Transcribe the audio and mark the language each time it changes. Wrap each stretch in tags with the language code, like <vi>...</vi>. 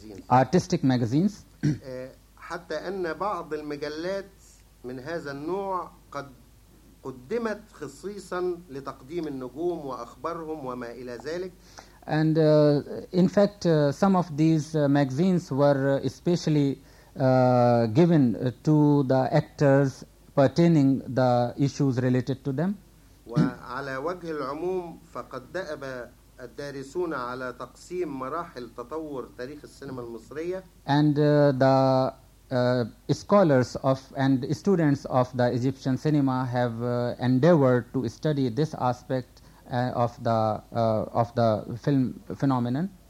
<en>artistic magazines</en> <ar>حتى أن بعض المجلات من هذا النوع قد قدمت خصيصا لتقديم النجوم وأخبارهم وما إلى ذلك</ar> <en>And in fact, some of these magazines were especially given to the actors pertaining the issues related to them.</en> <ar>وعلى وجه العموم فقد دأب الدارسون على تقسيم مراحل تطور تاريخ السينما المصرية.</ar> <en>And the scholars of and students of the Egyptian cinema have endeavored to study this aspect of the film phenomenon.</en>